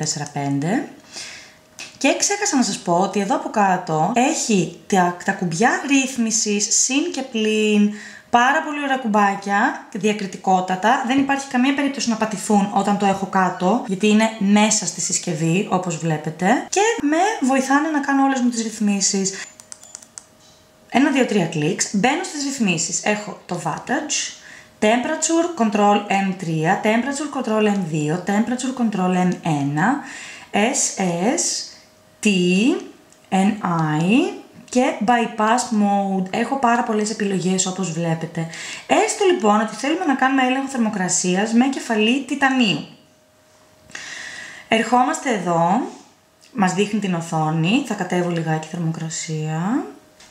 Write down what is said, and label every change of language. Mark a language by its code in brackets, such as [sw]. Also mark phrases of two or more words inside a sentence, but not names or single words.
[el] Και ξέχασα να σας πω ότι εδώ από κάτω έχει τα κουμπιά ρύθμισης, συν και πλην, πάρα πολύ ωραία κουμπάκια, διακριτικότατα. Δεν υπάρχει καμία περίπτωση να πατηθούν όταν το έχω κάτω, γιατί είναι μέσα στη συσκευή, όπως βλέπετε. Και με βοηθάνε να κάνω όλες μου τις ρυθμίσεις. 1, 2, 3 κλικς, μπαίνω στις ρυθμίσεις. Έχω το [en] wattage, temperature control M3, temperature control M2, temperature control M1, SS, T, NI [el] και [en] bypass mode. [el] Έχω πάρα πολλές επιλογές όπως βλέπετε. Έστω λοιπόν ότι θέλουμε να κάνουμε έλεγχο θερμοκρασίας με κεφαλή τιτανίου. Ερχόμαστε εδώ, μας δείχνει την οθόνη, θα κατέβω λιγάκι θερμοκρασία.